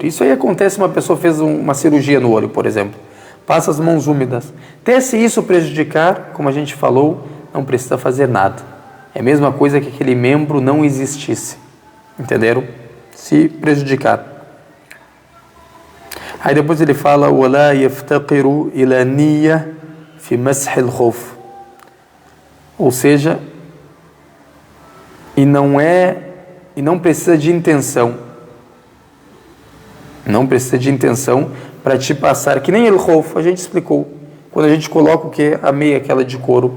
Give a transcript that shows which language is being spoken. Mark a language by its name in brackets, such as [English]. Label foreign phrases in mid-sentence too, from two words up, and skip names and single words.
[Portuguese] Isso aí acontece, uma pessoa fez uma cirurgia no olho, por exemplo. Passa as mãos úmidas. Até se isso prejudicar, como a gente falou, não precisa fazer nada. É a mesma coisa que aquele membro não existisse. Entenderam? Se prejudicar. Aí depois ele fala [Arabic] وَلَا يَفْتَقِرُ إِلَى نِيَّةٍ فِي مَسْحِ الْخُفِّ. [Portuguese] Ou seja, e não precisa de intenção. Não precisa de intenção para te passar, que nem el khuf, a gente explicou. Quando a gente coloca o que? A meia, aquela de couro.